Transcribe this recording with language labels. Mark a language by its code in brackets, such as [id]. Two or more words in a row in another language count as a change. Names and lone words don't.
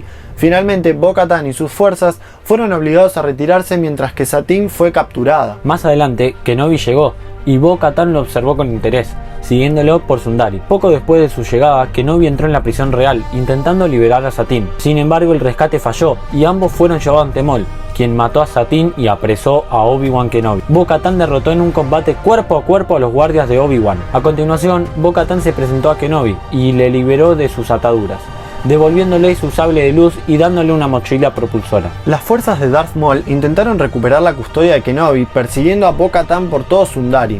[es] Finalmente, Bo-Katan y sus fuerzas fueron obligados a retirarse mientras que Satine fue capturada. Más adelante, Kenobi llegó y Bo-Katan lo observó con interés, siguiéndolo por Sundari. Poco después de su llegada, Kenobi entró en la prisión real, intentando liberar a Satine. Sin embargo, el rescate falló y ambos fueron llevados ante Maul, quien mató a Satine y apresó a Obi-Wan Kenobi. Bo-Katan derrotó en un combate cuerpo a cuerpo a los guardias de Obi-Wan. A continuación, Bo-Katan se presentó a Kenobi y le liberó de sus ataduras, devolviéndole su sable de luz y dándole una mochila propulsora. Las fuerzas de Darth Maul intentaron recuperar la custodia de Kenobi, persiguiendo a Bo-Katan por todo Sundari.